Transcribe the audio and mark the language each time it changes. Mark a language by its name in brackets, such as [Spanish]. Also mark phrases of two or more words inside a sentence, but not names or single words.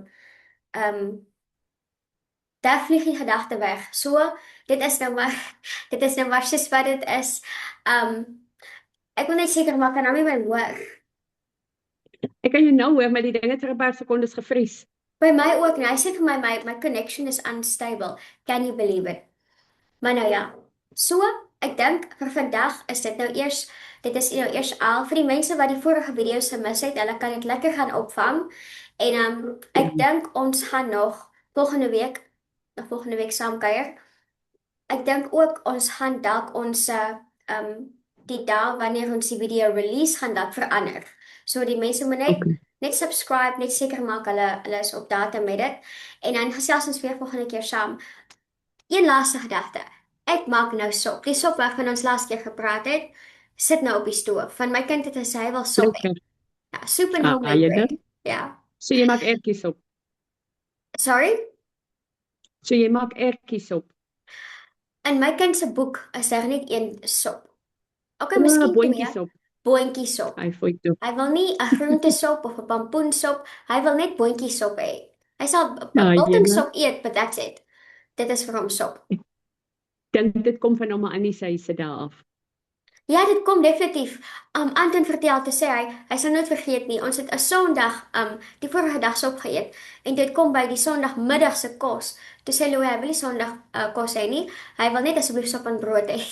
[Afrikaans] Um daar vlieg die gedagte weg. So, dit is nou maar dit is nou maar soos wat dit is. Ek wil net seker maak kan nou nie my hoor. Ek kan jou nou hoor, maar die ding het vir 'n paar sekondes gevries. By my ook, nee, hy sê vir my [English] connection is unstable. Can you believe it? [Afrikaans] Maar nou ja. So, ek dink vir vandag is dit is nou eers al vir die mense wat die vorige video's gemis het, hulle kan dit lekker gaan opvang. En Ja, ek dink ons gaan nog volgende week saam kuier. Ek dink ook ons gaan dalk ons die dag wanneer ons die video release gaan dat verander. So die mense moet okay. net subscribe, net seker maak hulle is op datum met dit. En dan gesels ons weer volgende keer saam. Een laaste gedagte. Ek maak nou sop. Die sop waarvan ons laas keer gepraat het, sit nou op die stoof. Van my kind het gesê hy wil sop hê. Lekker. Ja, [English] soup and Ah, homemade [Afrikaans] jy [English] bread. [Afrikaans] dan? Ja. So jy maak ertjies op. Sorry? So jy maak ertjies op. In my kind se boek is daar net een sop. Okay, O, miskien twee. boontjies op. Boontjiesop. Hy fooi toe. Hy wil nie 'n groentesop of 'n pampoensop. Hy wil net boontjiesop hê. Hy sal 'n Ja, jene. biltong eet, [English] but that's it. [Afrikaans] Dit is vir hom sop. Ek dink dit kom van hom aan die sy se daar af. Ja, dit kom definitief. Anton vertel te sê hy sal nooit vergeet nie. Ons het 'n Sondag die vorige dag sop geëet en dit kom by die Sondagmiddag se kos. Toe sê Louis, hy wil nie Sondag kos hê nie. Hy wil net asseblief sop en brood hê.